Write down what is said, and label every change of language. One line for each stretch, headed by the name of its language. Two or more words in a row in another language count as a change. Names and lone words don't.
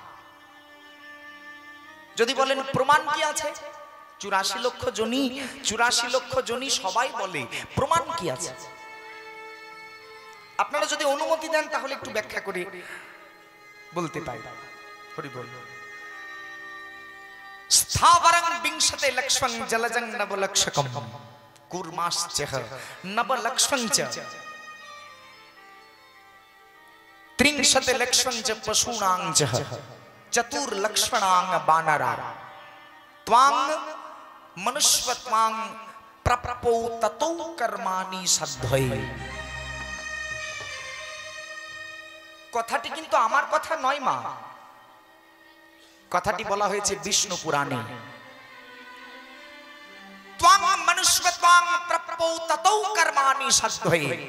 Bangla: যদি বলেন প্রমাণ কি আছে? 84 লক্ষ জনি, 84 লক্ষ জনি সবাই বলে, প্রমাণ কি আছে? আপনারা যদি অনুমতি দেন তাহলে একটু ব্যাখ্যা করে বলতে পাই। হরি বল।
Sanskrit: স্থাবরং বিংশতে লক্ষ্মং জলজং নবলক্ষকম কুর্মাশ্চহ নবলক্ষ্মং চ ত্রিংশতে লক্ষ্মং চ পশুনাং চ চতুর্লক্ষ্মণাং বানরা ত্বাং মনুষ্যত্বাং প্রপ্রপো ততো কর্মাণি সাধ্যই।
Bangla: কথাটি কিন্তু আমার কথা নয় মা, কথাটি বলা হয়েছে বিষ্ণু পুরাণে।
Sanskrit: ত্বাং মনুষ্যত্বাং প্রপ্রপো ততো কর্মাণি সাধ্যই।